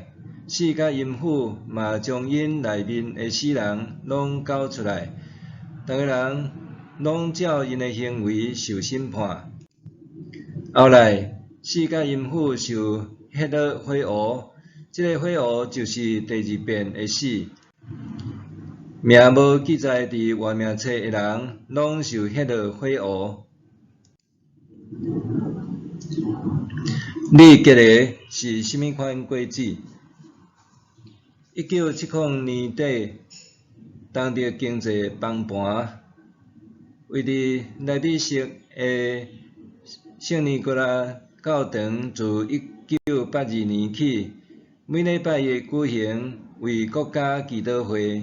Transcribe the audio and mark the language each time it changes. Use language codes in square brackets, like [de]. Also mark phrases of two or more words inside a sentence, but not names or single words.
[nan] 四甲阴府嘛将因内面的死人拢交出来，逐个人拢照因的行为受审判。后来，四甲阴府受迄落火湖，这个火湖就是第二遍的死。名无记载伫活命册的人，拢受迄落火湖。你结的是甚物款果子？1970年底，当着经济崩盘，为伫内比色的圣尼古拉教堂自1982年起，每礼拜日举行为国家祈祷会。